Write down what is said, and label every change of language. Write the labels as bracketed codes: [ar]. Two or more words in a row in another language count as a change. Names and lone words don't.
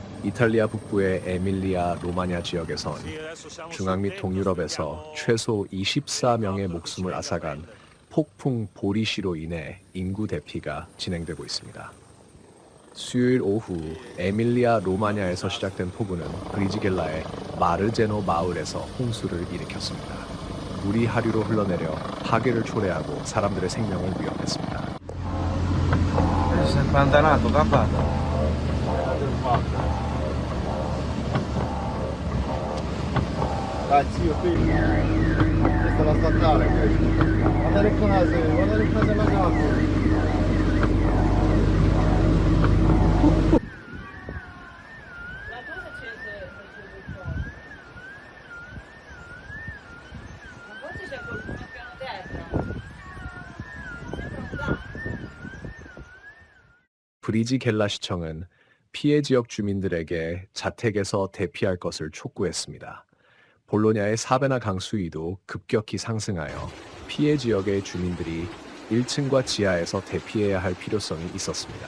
[ko] 이탈리아 북부의 에밀리아 로마냐 지역에선 중앙 및 동유럽에서 최소 24명의 목숨을 앗아간 폭풍 보리시로 인해 인구 대피가 진행되고 있습니다. 수요일 오후 에밀리아 로마냐에서 시작된 폭우는 브리지겔라의 마르제노 마을에서 홍수를 일으켰습니다. 물이 하류로 흘러내려 파괴를 초래하고 사람들의 생명을 위협했습니다. [it] Dai zio, qui questa è la statale, guarda le case allagato. Forse c'è qualcuno a piano terra. [ko] 브리지겔라 시청은 피해 지역 주민들에게 자택에서 대피할 것을 촉구했습니다. 볼로냐의 사베나 강 수위도 급격히 상승하여 피해 지역의 주민들이 1층과 지하에서 대피해야 할 필요성이 있었습니다.